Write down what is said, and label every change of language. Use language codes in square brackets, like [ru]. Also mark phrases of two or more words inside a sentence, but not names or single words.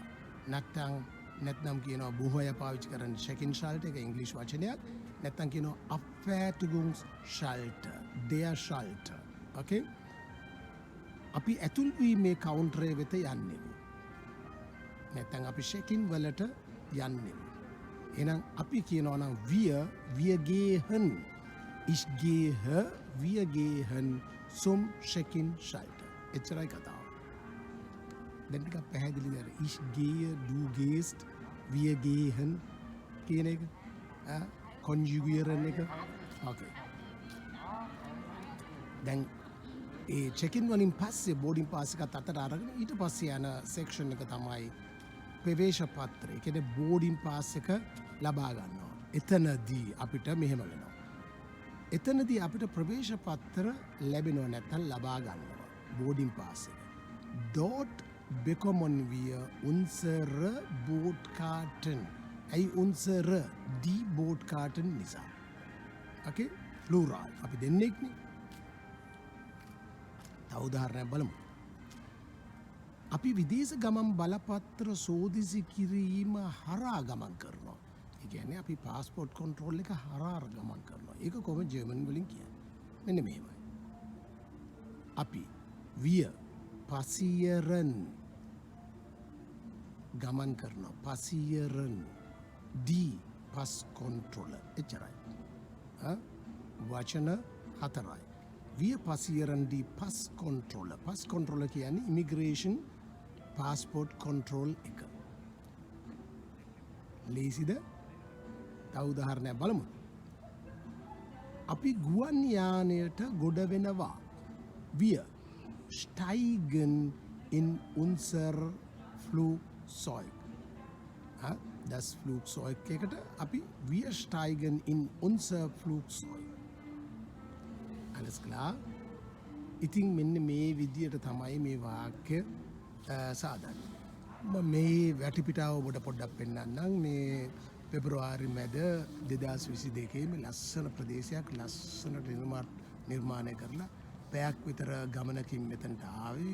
[si] නැත්නම් කියනවා බොහෝ අය පාවිච්චි කරන [en] check in [si] ෂල්ටර් එක ඉංග්‍රීසි වචනයක්. නැත්නම් කියනවා [de] Abfertigungsschalter, der Schalter. [si] Okay? අපි ඇතුල් වීමේ කවුන්ටරේ වෙත යන්නේ. නැත්නම් අපි [en] check in [si] වලට යන්නේ. එහෙනම් අපි කියනවා නම් [de] wir gehen. Ich gehe, wir gehen zum Check-in-Schalter. [si] එච්චරයි කතාව. දැන් ටිකක් පැහැදිලිද? [de] Ich gehe, du gehst, wir gehen [si] කියන එක. කොන්ජුගේරන් එක. Okay. දැන් ඒ check-in වලින් පස්සේ [en] boarding pass [si] එකත් අතට අරගෙන ඊට පස්සේ යන section එක තමයි ප්‍රවේශ පත්‍රය. ඒ කියන්නේ [en] boarding pass [si] එක ලබා ගන්නවා. එතනදී අපිට මෙහෙම වෙනවා. එතනදී අපිට ප්‍රවේශ පත්‍ර ලැබෙනවා නැත්නම් ලබා ගන්නවා. [en] boarding pass එක. [de] Dort bekommen wir unsere Bordkarten. unsere die Bordkarten නිසා. [si] Okay? Plural. අපි දෙන්නෙක් නේ. තව උදාහරණයක් බලමු. අපි විදේශ ගමන් බලපත්‍ර සෝදිසි කිරීම හරහා ගමන් කරනවා. ඒ කියන්නේ අපි [en] passport control [si] එක හරහා ගමන් කරනවා. ඒක කොහොමද ජර්මන් වලින් කියන්නේ? මෙන්න මෙහෙමයි. අපි [de] wir passieren [si] ගමන් කරනවා. [de] passieren die Passkontrolle. [si] එච්චරයි. වචන 4යි. [de] Wir passieren die Passkontrolle. [si] Passkontrolle කියන්නේ [en] immigration passport control [si] එක. ලේසිද? තව උදාහරණයක් බලමු. අපි ගුවන් යානයට ගොඩ වෙනවා. [de] Wir steigen in unser Flugzeug. Das Flugzeug [si] එකට අපි [de] wir steigen in unser Flugzeug. Alles klar? [si] ඉතින් මෙන්න මේ විදියට තමයි මේ වාක්‍ය සාදන්නේ. මේ වැටිපිටාව ඔබට පොඩ්ඩක් පෙන්නන්නම්. මේ පෙබරවාරි මැද 2022 මේ ලස්සන ප්‍රදේශයක් ලස්සනට නිර්මාණය කරලා පැයක් විතර ගමනකින් මෙතනට ආවේ.